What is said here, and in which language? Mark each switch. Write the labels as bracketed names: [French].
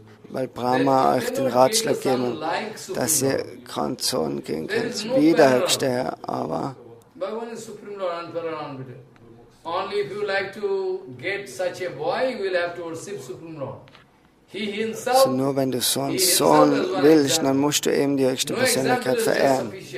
[German] Weil Brahma euch den Ratschlag gegeben hat, dass ihr keinen Sohn geben könnt. Wie der höchste Herr, aber [English] Bhagavan is Supreme Lord, unparalleled. Only if you like to get such a boy, you will have to worship Supreme Lord. He himself, [German] also nur wenn du so einen Sohn willst, dann musst du eben die höchste Persönlichkeit verehren.